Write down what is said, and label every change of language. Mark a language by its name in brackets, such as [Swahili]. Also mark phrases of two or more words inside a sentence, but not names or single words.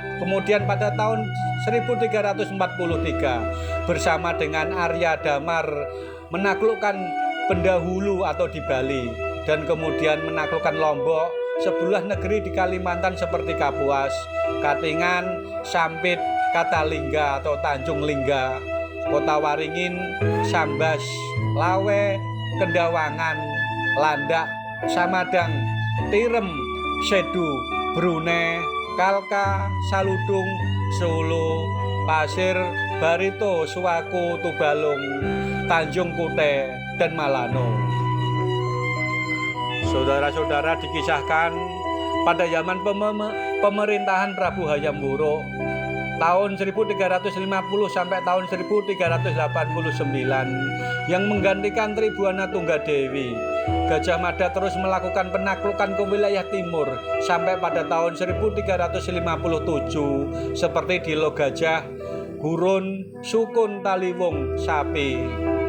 [Indonesian] Kemudian pada tahun 1343 bersama dengan Arya Damar menaklukkan Pendahulu atau di Bali, dan kemudian menaklukkan Lombok, sebelah negeri di Kalimantan seperti Kapuas, Katingan, Sampit, Katalingga atau Tanjung Lingga, Kota Waringin, Sambas, Lawe, Kendawangan, Landak, Samadang, Tirem, Sedu, Brunei, Kalka, Saludung, Solo, Pasir, Barito, Suwaku, Tubalung, Tanjung Kute, dan Malano. Saudara-saudara, dikisahkan pada zaman pemerintahan Prabu Hayam Wuruk tahun 1350 sampai tahun 1389 yang menggantikan Tribuana Tunggadewi, Gajah Mada terus melakukan penaklukan ke wilayah timur sampai pada tahun 1357 seperti di Logajah, Gurun, Sukun, Taliwung, Sapi.